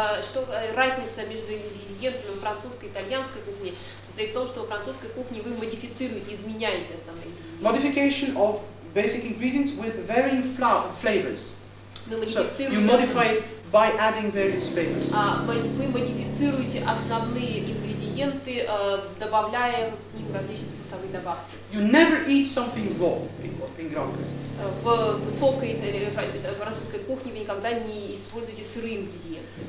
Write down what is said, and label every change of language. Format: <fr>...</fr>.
<ru>Что разница между ингредиентами французской и итальянской кухни состоит в том, что в французской кухне вы модифицируете, изменяете основные ингредиенты.</ru> <en>Modification of basic ingredients with varying flavors. So you modify it by adding various flavors.</en> <ru>Вы модифицируете основные ингредиенты, добавляя к ним различные вкусовые добавки.</ru> <en>You never eat something raw in Grand Cuisine.</en> <ru>В высокой французской кухне вы никогда не используете сырые ингредиенты.</ru>